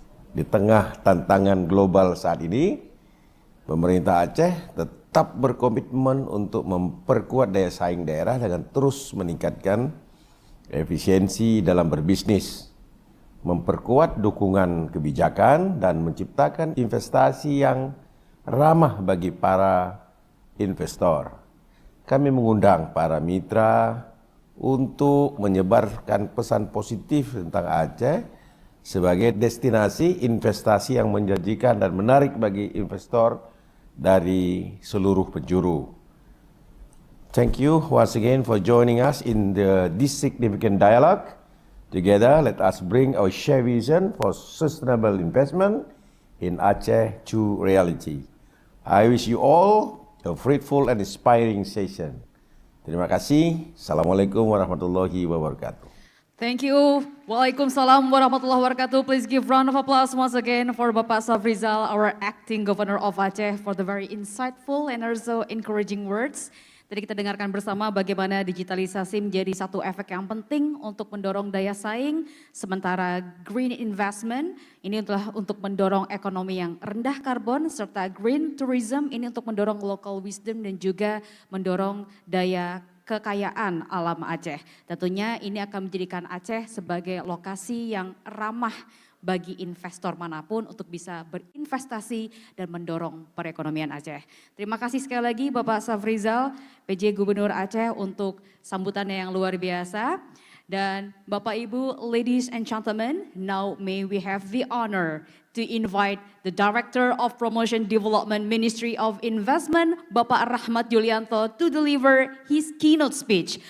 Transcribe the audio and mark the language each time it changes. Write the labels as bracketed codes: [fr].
[id] Di tengah tantangan global saat ini, pemerintah Aceh tetap berkomitmen untuk memperkuat daya saing daerah dengan terus meningkatkan efisiensi dalam berbisnis, memperkuat dukungan kebijakan, dan menciptakan investasi yang ramah bagi para investor. Kami mengundang para mitra untuk menyebarkan pesan positif tentang Aceh sebagai destinasi investasi yang menjanjikan dan menarik bagi investor dari seluruh penjuru. [en] Thank you once again for joining us in this significant dialogue. Together, let us bring our shared vision for sustainable investment in Aceh to reality. I wish you all a fruitful and inspiring session. [id] Terima kasih. [ar] Assalamualaikum warahmatullahi wabarakatuh. [en] Thank you. [ar] Waalaikumsalam warahmatullahi wabarakatuh. [en] Please give round of applause once again for Bapak Safrizal, our acting governor of Aceh, for the very insightful and also encouraging words. [id] Tadi kita dengarkan bersama bagaimana digitalisasi menjadi satu efek yang penting untuk mendorong daya saing, sementara green investment ini adalah untuk mendorong ekonomi yang rendah karbon, serta green tourism ini untuk mendorong local wisdom dan juga mendorong daya kekayaan alam Aceh. Tentunya ini akan menjadikan Aceh sebagai lokasi yang ramah bagi investor manapun untuk bisa berinvestasi dan mendorong perekonomian Aceh. Terima kasih sekali lagi Bapak Safrizal, PJ Gubernur Aceh untuk sambutannya yang luar biasa. Dan Bapak Ibu, [en] ladies and gentlemen, now may we have the honor to invite the Director of Promotion Development Ministry of Investment, Bapak Rahmat Yulianto, to deliver his keynote speech.